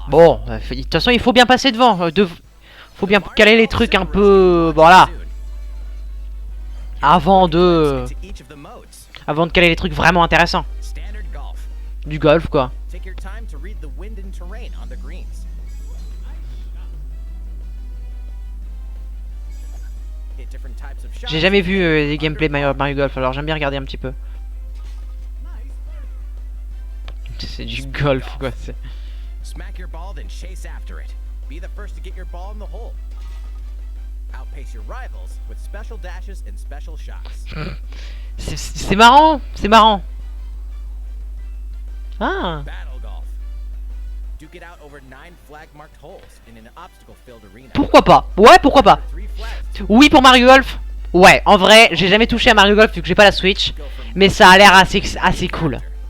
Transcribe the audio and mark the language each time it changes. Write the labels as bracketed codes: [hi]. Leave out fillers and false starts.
[fr] Bon, de toute façon, il faut bien passer devant. Faut bien caler les trucs un peu. Voilà. Avant de. [en] into each of the modes. [fr] Avant de caler les trucs vraiment intéressants. [en] Standard golf. [fr] Du golf, quoi. [en] Take your time to read the wind and terrain on the greens. Hit different types of shots. [fr] J'ai jamais vu des gameplays de Mario Golf, alors j'aime bien regarder un petit peu. C'est du golf, quoi. [en] Smack your ball, then chase after it. Be the first to get your ball in the hole. Outpace your rivals with special dashes and special shots. [fr] C'est marrant, c'est marrant. Ah. [en] Battle golf. Duke it out over 9 flag-marked holes in an obstacle-filled arena. [fr] Pourquoi pas? Ouais, pourquoi pas? [en] 3 flags. [fr] Oui pour Mario Golf. Ouais, en vrai, j'ai jamais touché à Mario Golf vu que j'ai pas la Switch. Mais ça a l'air assez cool.